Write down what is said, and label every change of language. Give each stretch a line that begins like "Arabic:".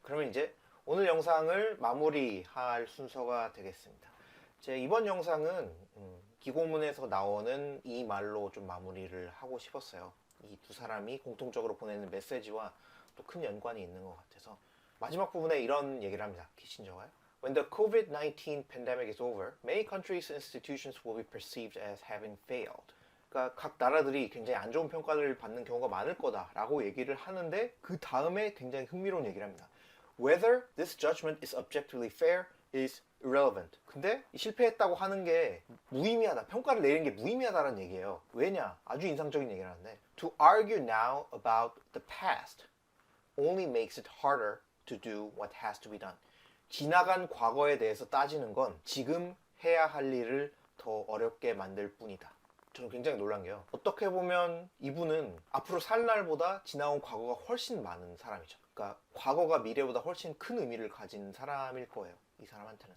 Korean: 그러면 이제 오늘 영상을 마무리할 순서가 되겠습니다. 제 이번 영상은 기고문에서 나오는 이 말로 좀 마무리를 하고 싶었어요. 이 두 사람이 공통적으로 보내는 메시지와 또 큰 연관이 있는 것 같아서 마지막 부분에 이런 얘기를 합니다. 키신저가요.
English: When the COVID-19 pandemic is over, many countries' institutions will be perceived as having failed.
Korean: 그러니까 각 나라들이 굉장히 안 좋은 평가를 받는 경우가 많을 거다라고 얘기를 하는데, 그 다음에 굉장히 흥미로운 얘기를 합니다.
English: Whether this judgment is objectively fair is irrelevant.
Korean: 근데 실패했다고 하는 게 무의미하다, 평가를 내리는 게 무의미하다는 얘기예요. 왜냐? 아주 인상적인 얘기를 하는데,
English: To argue now about the past only makes it harder to do what has to be done.
Korean: 지나간 과거에 대해서 따지는 건 지금 해야 할 일을 더 어렵게 만들 뿐이다. 저는 굉장히 놀란 게요, 어떻게 보면 이분은 앞으로 살 날보다 지나온 과거가 훨씬 많은 사람이죠. 그러니까 과거가 미래보다 훨씬 큰 의미를 가진 사람일 거예요, 이 사람한테는.